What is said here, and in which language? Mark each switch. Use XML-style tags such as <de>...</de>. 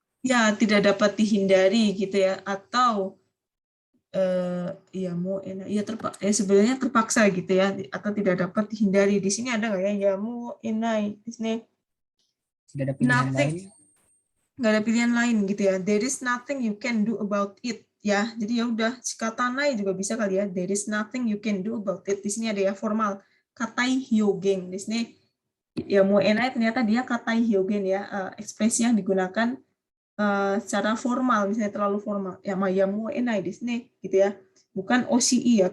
<id>Ya, tidak dapat dihindari gitu ya, atau yamu enai, ya sebenarnya terpaksa gitu ya, atau tidak dapat dihindari. Di sini ada nggak ya yamu enai? Di sini Tidak ada pilihan</id> <en>nothing,</en> <id>lain. nggak ada pilihan lain gitu ya.</id> <en>There is nothing you can do about it ya.</en> <id>Jadi ya udah, shikatanai juga bisa kali ya.</id> <en>There is nothing you can do about it.</en> <id>Di sini ada ya formal, katai hyogeng. Di sini yamu enai ternyata dia katai hyogeng ya, ekspresi yang digunakan secara formal, misalnya terlalu formal. Ya yamu enai di sini gitu ya. Bukan OCI ya.</id>